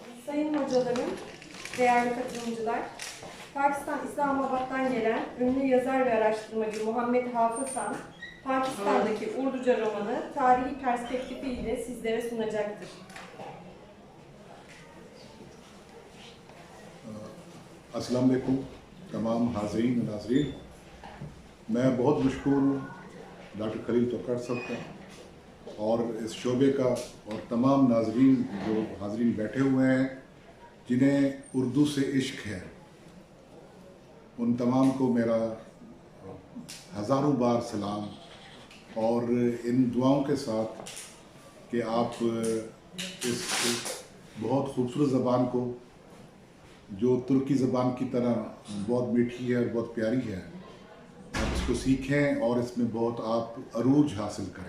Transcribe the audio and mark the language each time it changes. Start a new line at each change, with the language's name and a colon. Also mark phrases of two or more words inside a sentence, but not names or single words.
Turkish: Sayın hocalarım, değerli katılımcılar, Pakistan İslamabad'dan gelen ünlü yazar ve araştırmacı Muhammed Hafız Han, Pakistan'daki Urduca romanı tarihi perspektifiyle sizlere sunacaktır.
Urdu: السلام علیکم تمام حاضرین و ناظرین. میں بہت مشکور ہوں ڈاکٹر خلیل توکر صاحب کا اور اس شعبے کا اور تمام ناظرین جو حاضرین بیٹھے ہوئے ہیں جنہیں اردو سے عشق ہے، ان تمام کو میرا ہزاروں بار سلام اور ان دعاؤں کے ساتھ کہ آپ اس بہت خوبصورت زبان کو جو ترکی زبان کی طرح بہت میٹھی ہے اور بہت پیاری ہے، آپ اس کو سیکھیں اور اس میں بہت آپ عروج حاصل کریں.